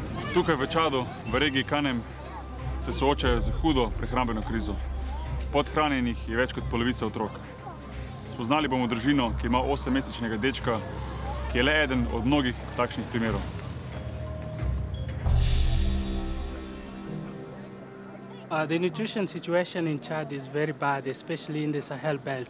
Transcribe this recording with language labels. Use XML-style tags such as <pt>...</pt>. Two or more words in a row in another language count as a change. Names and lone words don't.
<sl>Tukaj v Čadu, v regiji Kanem, se soočajo z hudo prehrambeno krizo. Podhranjenih je več kot polovica otrok. Spoznali bomo družino, ki ima 8-mesečnega dečka, ki je le eden od mnogih takšnih primerov.</sl> <en>The nutrition situation in Chad is very bad, especially in the Sahel belt.</en>